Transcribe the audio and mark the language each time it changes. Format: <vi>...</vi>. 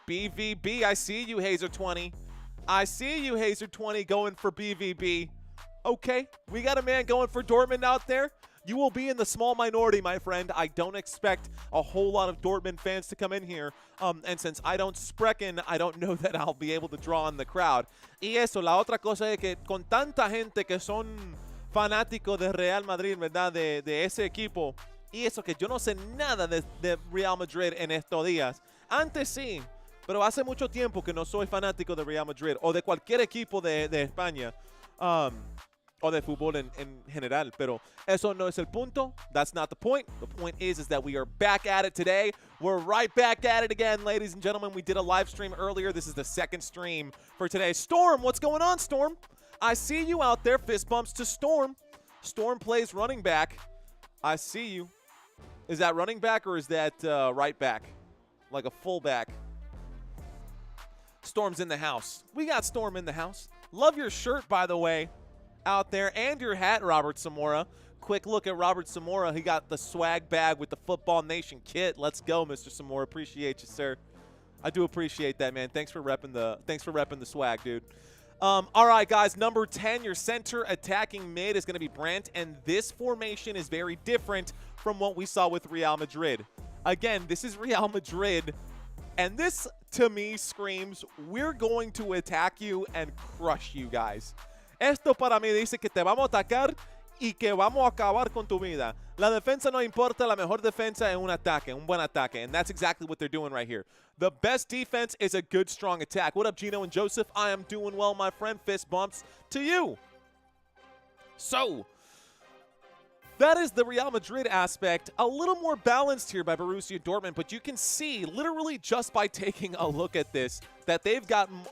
<en>BVB, I see you, Hazer 20. I see you, Hazer 20, going for BVB. Okay, we got a man going for Dortmund out there. You will be in the small minority, my friend. I don't expect a whole lot of Dortmund fans to come in here. And since I don't sprechen, I don't know that I'll be able to draw in the crowd.</en> <es>Y eso, la otra cosa es que con tanta gente que son fanáticos de Real Madrid, ¿verdad? De ese equipo. Y eso que yo no sé nada de Real Madrid en estos días. Antes sí, pero hace mucho tiempo que no soy fanático de Real Madrid o de cualquier equipo de España. O de fútbol en general, pero eso no es el punto.</es> <en>That's not the point. The point is that we are back at it today. We're right back at it again, ladies and gentlemen. We did a live stream earlier. This is the second stream for today. Storm, what's going on, Storm? I see you out there. Fist bumps to Storm. Storm plays running back. I see you. Is that running back or is that right back? Like a fullback. Storm's in the house. We got Storm in the house. Love your shirt, by the way, out there, and your hat, Robert Zamora. Quick look at Robert Zamora. He got the swag bag with the Football Nation kit. Let's go, Mr. Zamora. Appreciate you, sir. I do appreciate that, man. Thanks for repping the swag, dude. All right, guys. Number 10, your center attacking mid is going to be Brandt, and this formation is very different from what we saw with Real Madrid. Again, this is Real Madrid, and this, to me, screams, we're going to attack you and crush you guys.</en> <es>Esto para mí dice que te vamos a atacar y que vamos a acabar con tu vida. La defensa no importa, la mejor defensa es un ataque, un buen ataque.</es> <en>And that's exactly what they're doing right here. The best defense is a good, strong attack. What up, Gino and Joseph? I am doing well, my friend. Fist bumps to you. So, that is the Real Madrid aspect. A little more balanced here by Borussia Dortmund, but you can see literally just by taking a look at this that they've got.</en>